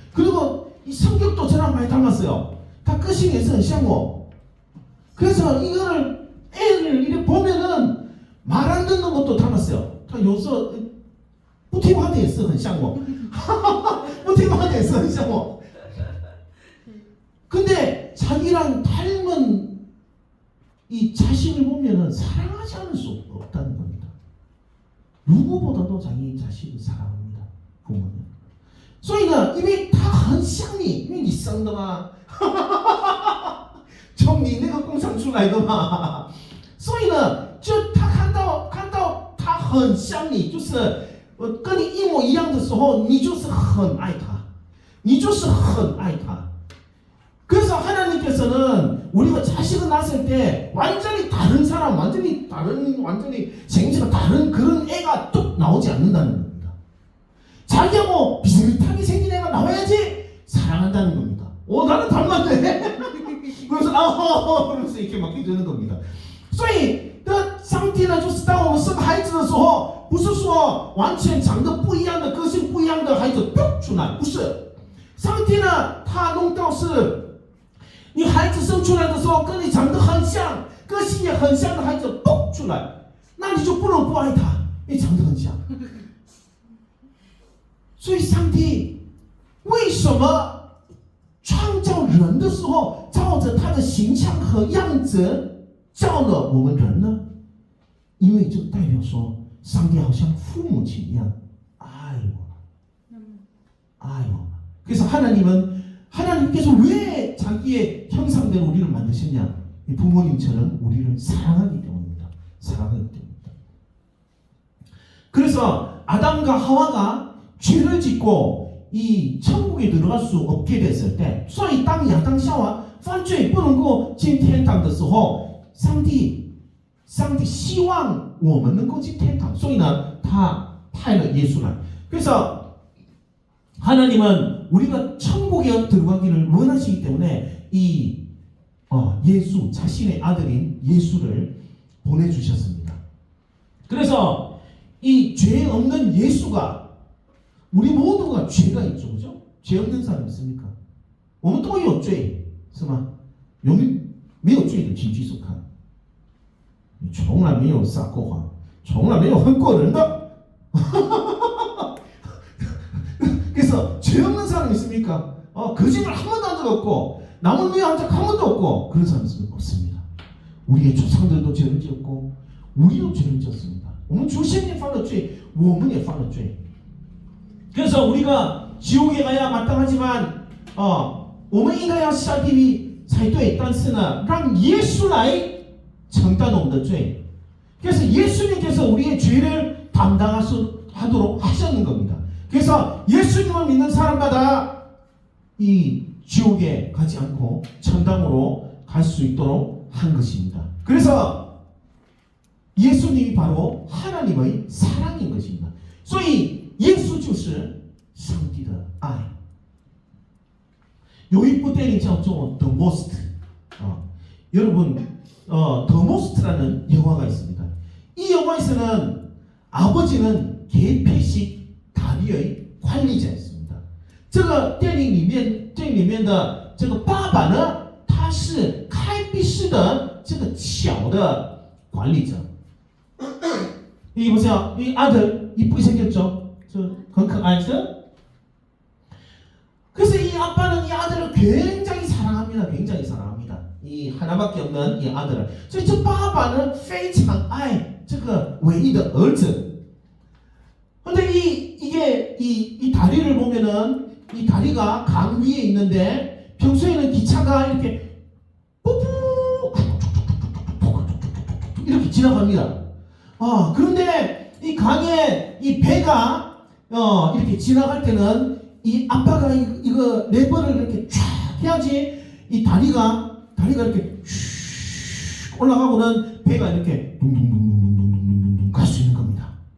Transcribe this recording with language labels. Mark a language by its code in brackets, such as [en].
[ko] 그리고 이 성격도 저랑 많이 닮았어요. [zh] 다个性也是很像我. [ko] 그래서 이거를 애를 이렇게 보면은 말 안 듣는 것도 닮았어요. [zh] 他有时候不听话的也是很像我. 不听话的也是很像我. [ko] 근데 자기랑 닮은 이 자신을 보면은 사랑하지 않을 수 없다는 겁니다. 누구보다도 자기 자신을 사랑합니다. 부모는. [zh] 所以呢，因为他很像你，因为你生的嘛，从你那个工厂出来的嘛，所以呢，就他看到他很像你，就是跟你一模一样的时候，你就是很爱他，你就是很爱他。 [ko] 그래서 하나님께서는 우리가 자식을 낳았을 때 완전히 다른 사람, 완전히 생기가 다른 그런 애가 뚝 나오지 않는다는 겁니다. 자기하고 비슷하게 생긴 애가 나와야지 사랑한다는 겁니다. 나는 닮았네. 그래서 그러면서 이렇게 막 되는 겁니다. [zh] 所以上帝呢，就是当我们生孩子的时候，不是说完全长得不一样的、个性不一样的孩子嘟出来，不是。上帝呢，他弄到是。你孩子生出来的时候跟你长得很像，个性也很像的孩子蹦出来，那你就不能不爱他，因为长得很像。所以上帝为什么创造人的时候照着他的形象和样子造了我们人呢？因为就代表说上帝好像父母亲一样爱我们，爱我们。 [ko] 그래서 하나님께서 왜 자기의 형상대로 우리를 만드셨냐? 이 부모님처럼 우리를 사랑하기 때문입니다. 사랑하기 때문입니다. 그래서 아담과 하와가 죄를 짓고 이 천국에 들어갈 수 없게 됐을 때, [zh] 所以当亚当夏娃犯罪不能够进天堂的时候，上帝希望我们能够进天堂，所以呢，他派了耶稣来。 [ko] 그래서 하나님은 우리가 천국에 들어가기를 원하시기 때문에 이 예수, 자신의 아들인 예수를 보내주셨습니다. 그래서 이 죄 없는 예수가 우리 모두가 죄가 있죠, 그죠? 죄 없는 사람 있습니까? [zh] 我们都有罪，是吗？有没有罪的，请举手看。你从来没有撒过谎，从来没有恨过人的。 [ko] 그래서 죄 없는 사람 있습니까? 거짓말 한 번도 한 적 없고 남을 위한 적 한 번도 없고 그런 사람 없습니다. 우리의 조상들도 죄를 지었고 우리도 죄를 지었습니다. [zh] 我们祖先也犯了罪，我们也犯了罪。 [ko] 그래서 우리가 지옥에 가야 마땅하지만 [zh] 我们应该要下地狱才对，但是呢，让耶稣来承担我们的罪。 [ko] 그래서 예수님께서 우리의 죄를 담당하도록 하셨는 겁니다. 그래서 예수님을 믿는 사람마다 이 지옥에 가지 않고 천당으로 갈 수 있도록 한 것입니다. 그래서 예수님이 바로 하나님의 사랑인 것입니다. [zh] 所以耶稣就是上帝的爱。有一部电影叫做 The Most. [ko] 여러분, The Most라는 영화가 있습니다. 이 영화에서는 아버지는 개폐식 다리의 관리자였습니다. [zh] 这个电影里面的这个爸爸呢，他是开闭式的这个小的管理者。 [ko] 이 보세요, 이 아들 이쁘게 생겼죠? [zh] 很可爱죠? [ko] 그래서 이 아빠는 이 아들을 굉장히 사랑합니다. 굉장히 사랑합니다. 이 하나밖에 없는 이 아들을. [zh] 所以这爸爸呢非常爱这个唯一的儿子。 [ko] 근데 이 다리를 보면은 이 다리가 강 위에 있는데 평소에는 기차가 이렇게 뽀뽀 이렇게 지나갑니다. 그런데 이 강에 이 배가 이렇게 지나갈 때는 이 아빠가 이거 레버를 이렇게 쫙 해야지 이 다리가 이렇게 슉 올라가고는 배가 이렇게 둥둥둥둥둥둥둥둥 갈 수 있는 겁니다.